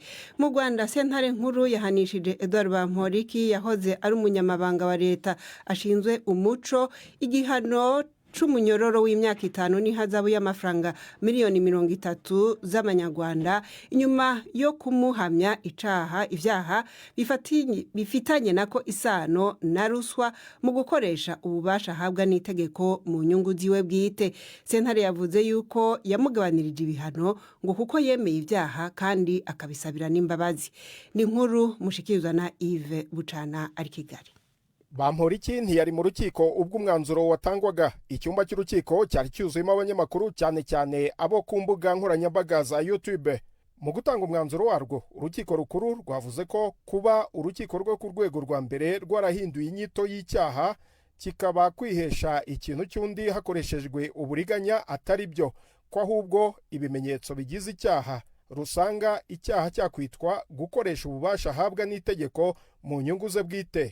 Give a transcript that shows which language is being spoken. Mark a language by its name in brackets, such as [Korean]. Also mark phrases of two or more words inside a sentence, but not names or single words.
[Rundi] Mu Rwanda sentare nkuru yahanishije Edouard Bamporiki yahoze ari umunyamabanga wa leta ashinzwe umuco igihano c'umunyororo w'imyaka 5 n'ihazabu y'amafaranga miliyoni 30 z'amanyarwanda inyuma yo kumuhamya ivyaha bifitanye nako isano na ruswa mu gukoresha ububasha ahabwa n'itegeko mu nyungu ziwe bwite. Sentare yavuze yuko yamugabanirije ibihano ngo kuko yemeye ivyaha kandi akabisabira n'imbabazi. Ni nkuru mushikirizwa na Yves Bucana ari Kigali. [Kinyarwanda] Bamporiki ntiyari mu rukiko ubwo umwanzuro watangwaga. Icyumba cy'urukiko cyari cyuzuyemo abanyamakuru cyane cyane abo ku mbuga nkoranyambaga za YouTube. Mu gutanga umwanzuro warwo, urukiko rukuru rwavuze ko kuba urukiko rwo ku rwego rwa mbere rwarahinduye inyito y'icyaha kikaba kwihesha ikintu cy'undi hakoreshejwe uburiganya atari byo, ko ahubwo ibimenyetso bigize icyaha rusanga icyaha cyakwitwa gukoresha ububasha ahabwa n'itegeko mu nyungu ze bwite.